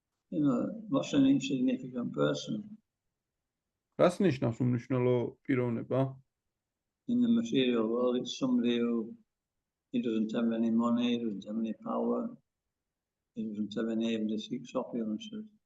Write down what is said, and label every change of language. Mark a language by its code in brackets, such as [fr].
[en] You know, what's an insignificant person? [ka] რას ნიშნავს უმნიშვნელო პიროვნება? [en] In the material world, it's somebody who he doesn't have any money, he doesn't have any power, he doesn't have any able to seek opulences.